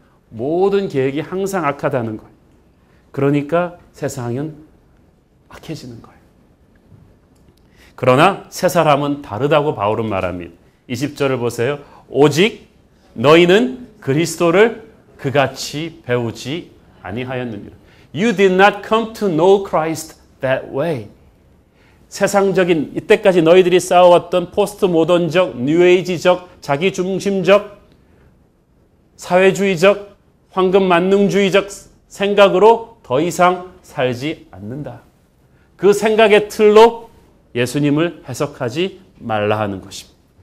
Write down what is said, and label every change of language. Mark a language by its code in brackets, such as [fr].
[ko] 모든 계획이 항상 악하다는 거예요. 그러니까 세상은 악해지는 거예요. 그러나 새 사람은 다르다고 바울은 말합니다. 20절을 보세요. 오직 너희는 그리스도를 그같이 배우지 아니하였느니라. [en] You did not come to know Christ that way. [ko] 세상적인 이때까지 너희들이 쌓아왔던 포스트 모던적, 뉴에이지적, 자기중심적, 사회주의적, 황금 만능주의적 생각으로 더 이상 살지 않는다. 그 생각의 틀로 예수님을 해석하지 말라 하는 것입니다.